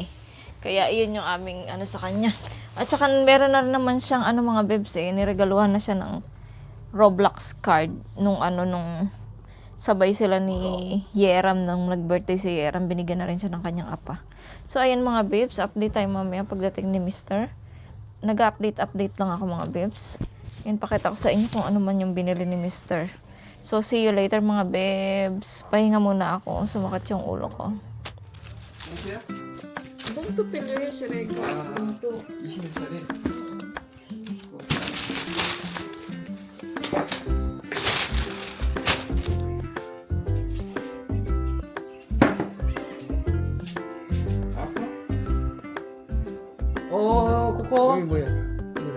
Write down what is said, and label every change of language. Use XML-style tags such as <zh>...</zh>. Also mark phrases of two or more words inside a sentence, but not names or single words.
<tl>Kaya, iyon yung aming ano sa kanya. At saka, meron na rin naman siyang ano mga bibs niregaluhan na siya ng Roblox card nung ano, nung sabay sila ni Yeram nung nag-birthday si Yeram, binigyan na rin siya ng kanyang apa. So, ayan mga babes, update tayo mamaya pagdating ni Mr. Nag-update lang ako mga babes. Yan, pakita ko sa inyo kung ano man yung binili ni Mr. So,</tl> <en>see you later</en> <tl>mga babes. Pahinga muna ako, sumakit yung ulo ko. Bunto pili siya rin. Bunto.</tl> <ko>20살에 코코 여기 뭐야? 그래.</ko>